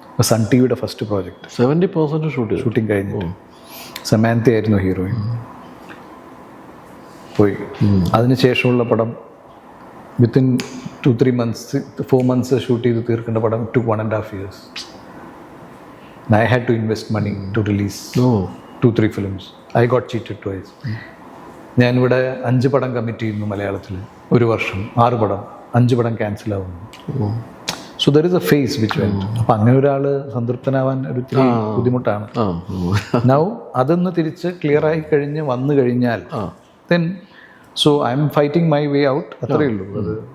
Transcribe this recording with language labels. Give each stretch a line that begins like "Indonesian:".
Malayalam: Sun ടിവിയുടെ first project. 70% shooting കഴിഞ്ഞിട്ട് സമാന്ത ആയിരുന്നു ഹീറോയിൻ. പോയി. അതിനുശേഷമുള്ള പടം വിത്തിൻ 2-3 months 4 months ഷൂട്ട് ചെയ്ത് തീർക്കേണ്ട പടം
English: took 1.5 years. And I had to invest money to release 2-3 films. I got cheated twice.
Malayalam: ഞാനിവിടെ 5 പടം കമ്മിറ്റ് ചെയ്യുന്നു മലയാളത്തിൽ, 1 വർഷം 6 പടം, 5 പടം ക്യാൻസൽ ആവുന്നു.
English: So there is a phase which went.
Malayalam: അപ്പം അങ്ങനെ ഒരാൾ സംതൃപ്തനാവാൻ ഒരു ഇത്തിരി ബുദ്ധിമുട്ടാണ്. നൗ അതൊന്ന് തിരിച്ച് ക്ലിയർ ആയി വന്നു കഴിഞ്ഞാൽ
English: Then so I'm fighting my way out.
Malayalam: അത്രയേ ഉള്ളൂ. അത്